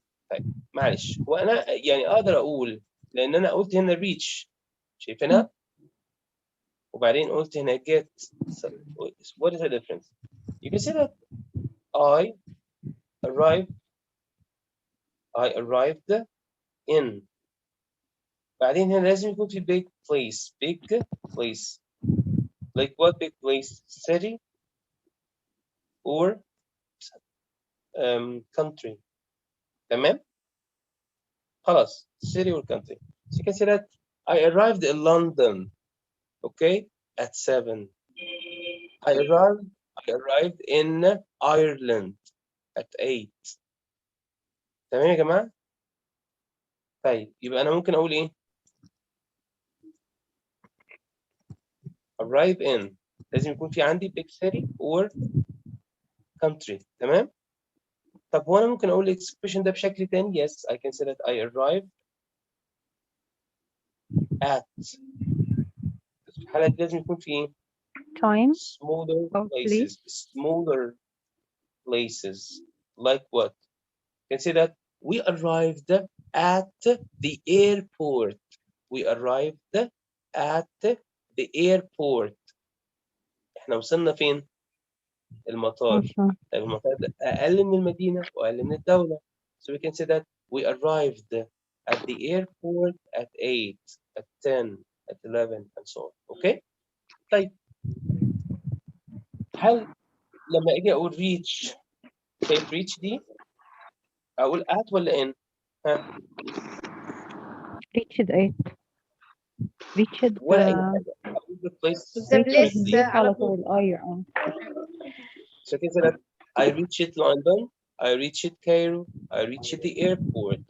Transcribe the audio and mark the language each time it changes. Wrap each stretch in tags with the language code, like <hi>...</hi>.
<ar>طيب معلش هو أنا يعني أقدر أقول لأن أنا قلت هنا reach شايفينها؟ وبعدين قلت هنا get.</ar> <en>So, what is the difference? You can say that I arrived in.</en> <ar>بعدين هنا لازم يكون في</ar> <en>big place. Like what big place? City or country.</en> <ar>تمام؟ خلاص</ar> <en>city or country. So you can say that I arrived in London, okay, at 7. I arrived in Ireland at 8.</en> <ar>تمام يا جماعة؟ طيب يبقى أنا ممكن أقول إيه؟</ar> <en>arrive in</en> <ar>لازم يكون في عندي</ar> <en>big city or country.</en> <ar>تمام؟ طب هو أنا ممكن أقول expression ده بشكل تاني.</ar> <en>Yes, I can say that I arrived at.</en> <ar>في الحالة دي لازم يكون في إيه؟</ar> <en>Time. smaller or places. Smaller places. Like what? You can say that we arrived at the airport. We arrived at the airport.</en> <ar>احنا وصلنا فين؟ المطار. طيب المطار ده أقل من المدينة وأقل من الدولة.</ar> <en>So we can say that we arrived at the airport at 8, at 10, at 11 and so on. Okay?</en> <ar>طيب هل لما أجي أقول reach شايف reach دي أقول at ولا in؟ ها؟</ar> <en>reached 8. reached</en> <ar>ولا أي حاجة. أقول</ar> <en>the place The place reached</en> <ar>على على طول. طول. أيوة.</ar> <en>So can say that I reached London, I reached Cairo, I reached the airport.</en>